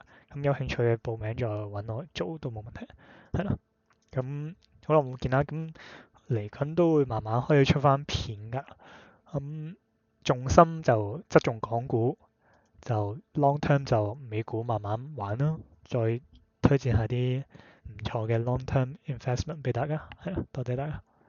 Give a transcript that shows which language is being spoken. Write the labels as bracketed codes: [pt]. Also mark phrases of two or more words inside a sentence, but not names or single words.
[yue] 咁有興趣嘅報名再揾我做都冇問題，係啦。咁好耐冇見啦，咁嚟緊都會慢慢可以出翻片㗎。咁重心就側重港股。就 [en] long term [yue] 就美股慢慢玩咯，再推薦下啲唔錯嘅 [en] long term investment [yue] 俾大家，係啊，多謝大家。